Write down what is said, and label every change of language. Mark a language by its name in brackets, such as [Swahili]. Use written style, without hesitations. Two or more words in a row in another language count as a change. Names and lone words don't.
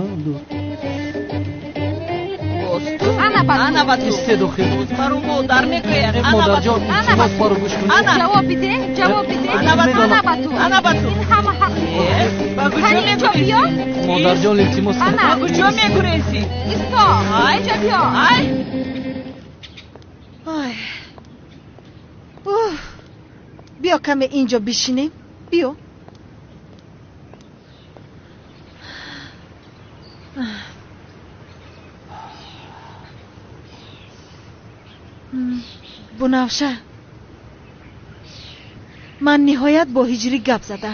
[Tajik] ана ба ту истед охир. баро модар мегӯяд. модарҷон, илтимос баро гӯш кунед. ҷавоб биде, ҷавоб биде. ана ба ту ин ҳама ҳақ. ба куҷо мегурезӣ? модарҷон, илтимос. ба куҷо мегурезӣ? исто, инҷа биё. [Persian] بیا کمی اینجا بشینیم. بیا. بنفشه، من نهایت با هجری گپ زدم.